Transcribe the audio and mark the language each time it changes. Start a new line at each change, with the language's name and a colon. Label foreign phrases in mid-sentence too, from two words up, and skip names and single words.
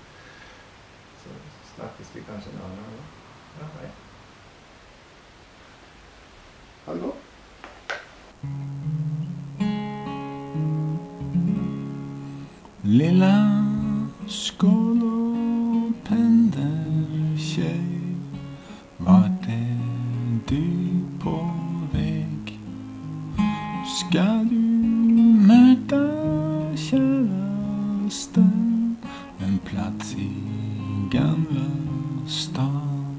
Norwegian: Så snakkes vi kanskje en annen gang. Ja, hei. Ha det godt.
Swedish: Lilla skål og pendeltjej, vart du på väg? Ska du möta kärasten en plats i gamla stan?